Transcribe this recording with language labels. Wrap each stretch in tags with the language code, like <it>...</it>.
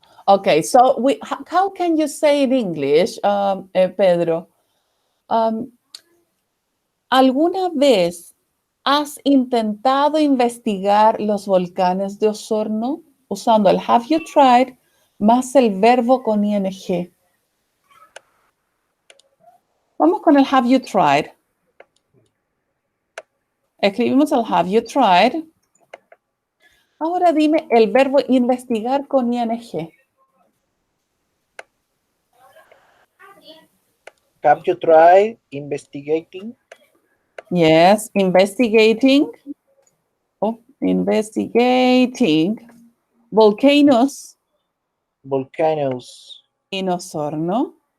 <en>Okay, so how can you say in English, Pedro?</en> <es>¿Alguna vez has intentado investigar los volcanes de Osorno usando el have you tried más el verbo con ing? Vamos con el have you tried. Escribimos el have you tried. Ahora dime el verbo investigar con ing.</es> <en>Have you tried investigating? Yes, investigating. Oh, investigating volcanoes Volcanoes. in Osorno.</en>